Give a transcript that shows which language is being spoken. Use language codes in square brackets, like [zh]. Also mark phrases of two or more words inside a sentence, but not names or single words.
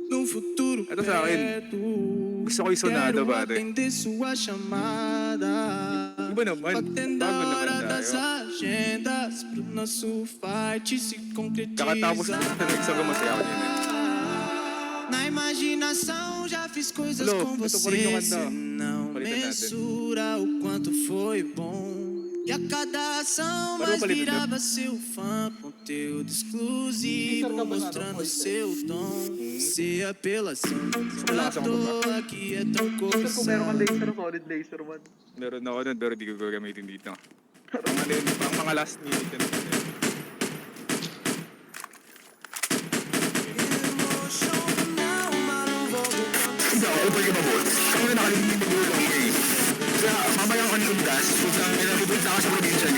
[pt] futuro [tl] Ito sa akin. Gusto ko yung sonado, pare. [pt] atender sua chamada. [tl] Iba naman. [pt] Batendo [tl] Bago [pt] a [tl] naman [pt] hora das [tl] tayo. [pt] agendas pro nosso fight se [tl] Kakatapos [pt] concretizar. [tl] na ng exam ko, masaya ako din eh. [pt] Na imaginação já fiz coisas [tl] Hello, [pt] com [tl] ito pa rin yung [pt] você, [tl] kanta. [pt] cê não [tl] Palitan natin. [pt] mensura o quanto foi bom. E a cada ação [tl] Paano [pt] mais [tl] palitan [pt] virava seu fã, conteúdo exclusivo, mostrando seu dom. Ser apelação, à toa que é tão [tl] Kung meron [pt] cobiçado. [tl] kang laser, [en] solid laser [tl] man. Meron ako nun, pero di ko gagamitin dito. Pang ano yun, pang mga [en] last minute [tl] yun. Hindi ako, pwede ka ba, boss? Kami na nakalimutan yung magulang mo eh. Kaya, mamayang kanundas, putang ina, pupunta ka sa probinsya nyo.